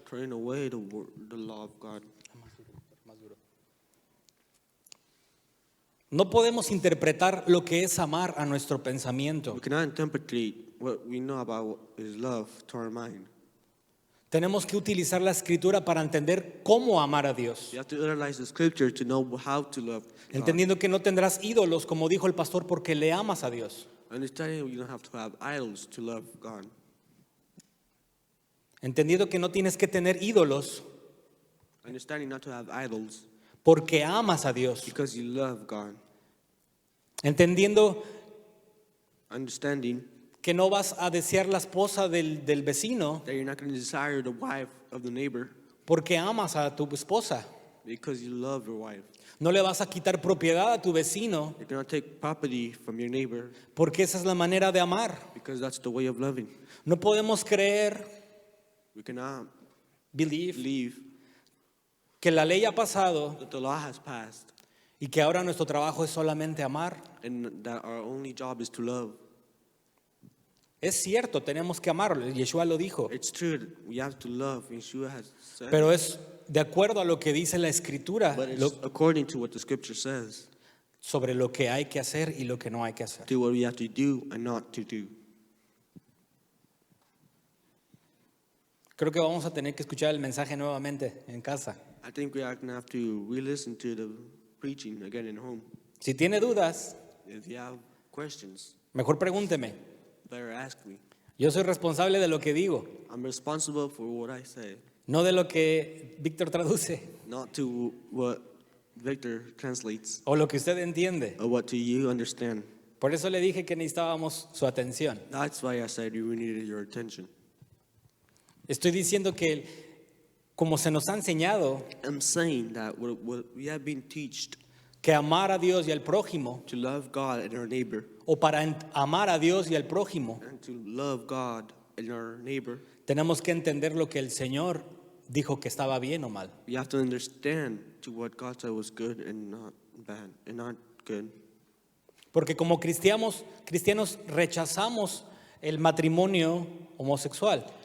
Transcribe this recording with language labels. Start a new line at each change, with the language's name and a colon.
English: throwing away the law of God.
Spanish: No podemos interpretar lo que es amar a nuestro pensamiento.
English: We cannot interpret what we know about His love to our mind.
Spanish: Tenemos que utilizar la escritura para entender cómo amar a Dios.
English: You have to analyze the scripture to know how to love God.
Spanish: Entendiendo que no tendrás ídolos, como dijo el pastor, porque le amas a Dios.
English: Understanding you don't have to have idols to love God.
Spanish: Entendiendo que no tienes que tener ídolos
English: Understanding not to have idols
Spanish: porque amas a Dios.
English: because you love God.
Spanish: Entendiendo
English: Understanding
Spanish: que no vas a desear la esposa del vecino
English: that you're not going to desire the wife of the neighbor
Spanish: porque amas a tu esposa.
English: because you love your wife.
Spanish: No le vas a quitar propiedad a tu vecino
English: You're going to take property from your neighbor
Spanish: porque esa es la manera de amar.
English: because that's the way of loving.
Spanish: No podemos creer,
English: We cannot believe, believe
Spanish: que la ley ha pasado
English: that the law has passed
Spanish: y que ahora nuestro trabajo es solamente amar.
English: and that our only job is to love.
Spanish: Es cierto, tenemos que amarlo. Yeshua lo dijo.
English: It's true that we have to love. Yeshua has said,
Spanish: Pero es de acuerdo a lo que dice la escritura
English: but it's according to what the scripture says,
Spanish: sobre lo que hay que hacer y lo que no hay que hacer.
English: to what we have to do and not to do.
Spanish: Creo que vamos a tener que escuchar el mensaje nuevamente en casa.
English: I think we are going to have to re-listen to the preaching again in home.
Spanish: Si tiene dudas,
English: If you have questions,
Spanish: mejor pregúnteme.
English: better ask me.
Spanish: Yo soy responsable de lo que digo,
English: I'm responsible for what I say,
Spanish: no de lo que Víctor traduce
English: not to what Victor translates
Spanish: o lo que usted entiende.
English: or what do you understand.
Spanish: Por eso le dije que necesitábamos su atención.
English: That's why I said you needed your attention.
Spanish: Estoy diciendo que como se nos ha enseñado
English: I'm saying that what we have been taught
Spanish: que amar a Dios y al prójimo,
English: to love God and our neighbor,
Spanish: o para amar a Dios y al prójimo,
English: and to love God and our neighbor,
Spanish: tenemos que entender lo que el Señor dijo que estaba bien o mal.
English: we have to understand to what God said was good and not bad and not good.
Spanish: Porque como cristianos rechazamos el matrimonio homosexual